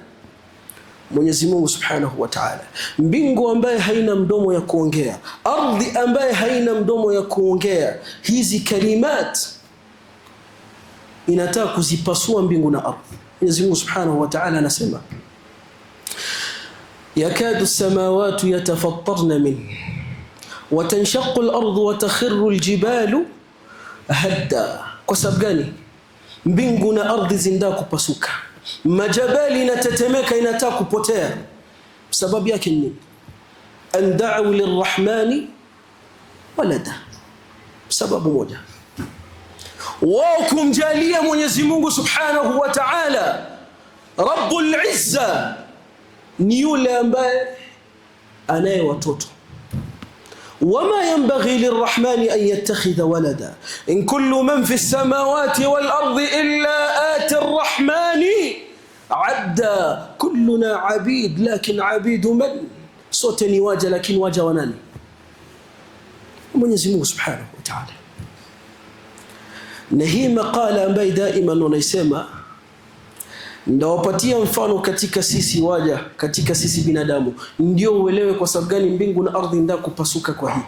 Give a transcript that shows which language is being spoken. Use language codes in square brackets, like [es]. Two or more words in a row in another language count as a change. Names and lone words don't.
[sw] Mwenyezi Mungu [ar] سبحانه وتعالى. [sw] Mbingu ambaye haina mdomo ya kuongea, ardhi ambaye haina mdomo ya kuongea, hizi kalimat inataka kuzipasua mbingu na ardhi. Mwenyezi Mungu [ar] سبحانه وتعالى [sw] anasema, [ar] يكاد السماوات يتفطرن من وتنشق الأرض وتخر الجبال هدا. [sw] Kwa sababu gani? Mbingu na ardhi zinataka kupasuka, majabali inatetemeka, inataka kupotea. Sababu yake ni [ar] أن دعوا للرحمن ولدا, [sw] Sababu moja, wao kumjalia Mwenyezi Mungu [ar] سبحانه وتعالى رب العزة [sw] ni yule ambaye anaye watoto. [ar] وما ينبغي للرحمن أن يتخذ ولدا إن كل من في السماوات والأرض إلا آتي الرحمن عبدا كلنا عبيد لكن عبيد من, [sw] sote ni waja lakini waja wa nani? Mwenyezi Mungu [ar] سبحانه وتعالى. [sw] Na hii makala ambayo daima wanaisema, ndawapatia mfano katika sisi waja, katika sisi binadamu, ndio uelewe kwa sababu gani mbingu na ardhi ndio kupasuka kwa hii.